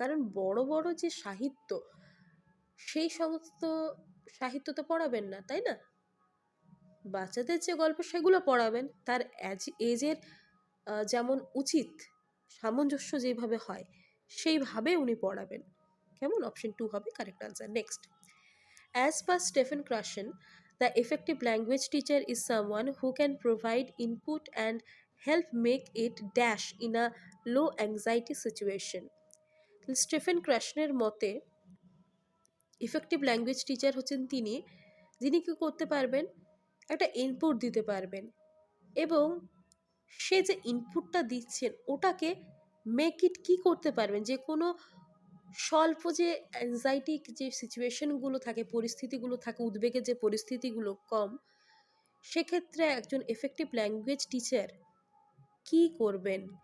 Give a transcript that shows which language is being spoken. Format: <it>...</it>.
<bn>কারণ বড় বড় যে সাহিত্য, সেই সমস্ত সাহিত্য তো পড়াবেন না, তাই না? বাচ্চাদের যে গল্প সেগুলো পড়াবেন, তার এজের যেমন উচিত, সামঞ্জস্য যেভাবে হয় সেইভাবে উনি পড়াবেন। কেমন? অপশন টু হবে correct answer.</bn> <en>Next, as per Stephen Krashen, the effective language teacher is someone who can provide input and help make it dash in a low anxiety situation.</en> <bn>স্টেফেন ক্রাশনের মতে ইফেক্টিভ ল্যাঙ্গুয়েজ টিচার হচ্ছেন তিনি, যিনি কি করতে পারবেন? একটা input দিতে পারবেন এবং সে যে ইনপুটটা দিচ্ছেন ওটাকে মেক ইট কি করতে পারবেন, যে কোনো স্বল্প যে অ্যাংজাইটি যে সিচুয়েশনগুলো থাকে, পরিস্থিতিগুলো থাকে, উদ্বেগের যে পরিস্থিতিগুলো কম, সেক্ষেত্রে একজন এফেক্টিভ ল্যাঙ্গুয়েজ টিচার কি করবেন?</bn>